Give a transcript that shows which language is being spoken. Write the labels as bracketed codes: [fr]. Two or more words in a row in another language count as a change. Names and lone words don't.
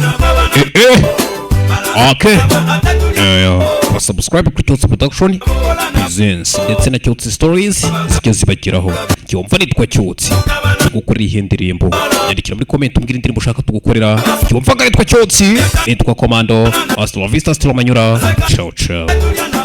[en] okay subscribe [rw] kuri Cyotsi Production Presents ndetse na Cyotsi Stories zijya zibageraho cyumva nitwa Cyotsi tugukorera iyi ndirimbo yandikira muri comment umbwira indirimbo ushaka tugukorera cyumva nitwa Cyotsi nitwa Komando [es] hasta la vista hasta la mañana ciao ciao